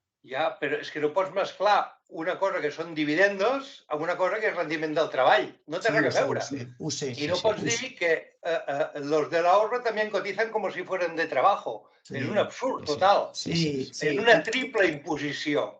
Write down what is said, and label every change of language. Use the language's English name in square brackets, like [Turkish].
[Catalan] Ja, però és que no pots mesclar una cosa que són dividendos amb una cosa que és rendiment del treball. No té res a veure. Ho sé. I no pots dir que [Spanish] los del ahorro también cotizan como si fueran de trabajo. [Catalan] És un absurd total. És una triple imposició.